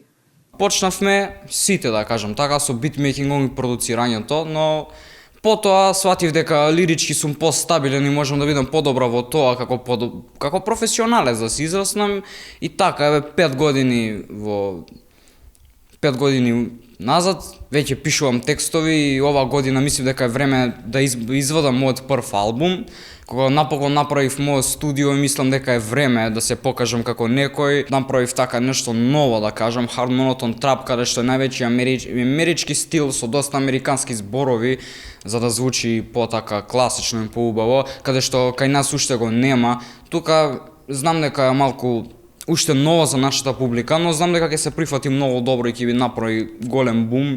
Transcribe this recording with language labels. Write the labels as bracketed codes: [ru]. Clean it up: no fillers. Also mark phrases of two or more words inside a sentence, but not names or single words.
[mk] Почнавме сите, да кажам така, со битмейкингом и продуцирањето, но потоа сватив дека лирички сум постабилен и можам да бидам подобра во тоа како професионалец да се израснам и така еве 5 години назад веќе пишувам текстови и оваа година мислам дека е време да извадам мојот прв албум. Кога напокон направив мојот студио и мислам дека е време да се покажам како некој, направив така нешто ново, да кажам, [en] hard monotone trap, [mk] каде што е највеќе амерички стил со доста американски зборови, за да звучи потака класично и поубаво, каде што кај нас уште го нема. Тука знам дека е малку уште ново за нашата публика, но знам дека ќе се прифати многу добро и ќе би направи голем бум.